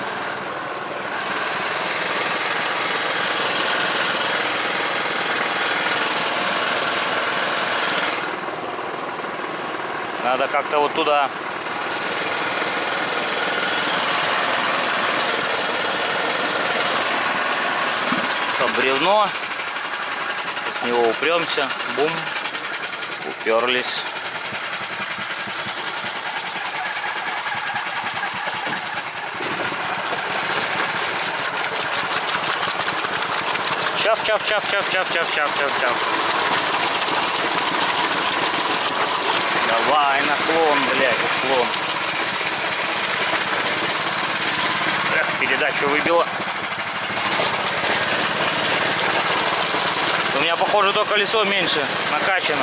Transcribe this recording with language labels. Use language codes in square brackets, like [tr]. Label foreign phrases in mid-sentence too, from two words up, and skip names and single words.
[ru] Надо как-то вот туда. Там бревно. С него упремся. Бум. Уперлись. Чав, чав, чав, чав, чав, чав, чав, чав, чав. Давай, наклон, блядь, уклон. Эх, передачу выбило. У меня, похоже, то колесо меньше накачано.